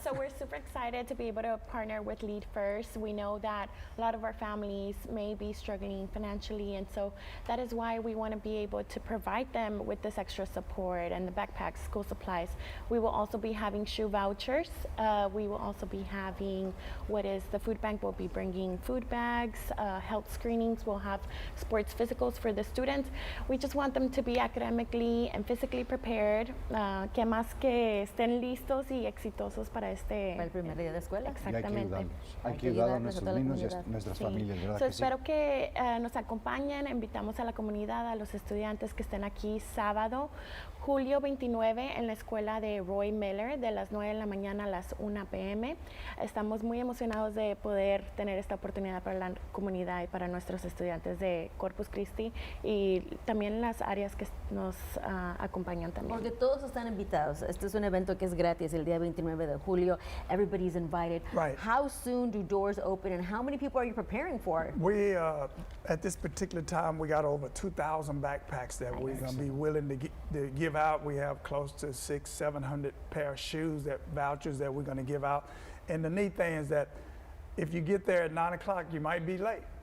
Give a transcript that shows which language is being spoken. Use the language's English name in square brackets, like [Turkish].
[English] So we're super excited to be able to partner with Lead First. We know that a lot of our families may be struggling financially, and so that is why we want to be able to provide them with this extra support and the backpacks, school supplies. We will also be having shoe vouchers. We will also be having the food bank will be bringing food bags, health screenings. We'll have sports physicals for the students. We just want them to be academically and physically prepared. [Spanish] Que más que estén listos y exitosos para Para el primer día de escuela. Exactamente. Hay que ayudar a nuestros niños y a nuestras familias, ¿verdad? [English] So, [Spanish] que sí? espero que nos acompañen. Invitamos a la comunidad, a los estudiantes que estén aquí sábado, julio 29, en la escuela de Roy Miller, de las 9 de la mañana a las 1 p.m. Estamos muy emocionados de poder tener esta oportunidad para la comunidad y para nuestros estudiantes de Corpus Christi y también las áreas que nos acompañan también. Porque todos están invitados. Este es un evento que es gratis el día 29 de julio. [English] Everybody's invited. Right. How soon do doors open and how many people are you preparing for? We, at this particular time, we got over 2,000 backpacks that we're going to be willing to give out. We have close to 600-700 pair of shoes, vouchers that we're going to give out. And the neat thing is that if you get there at 9 o'clock, you might be late.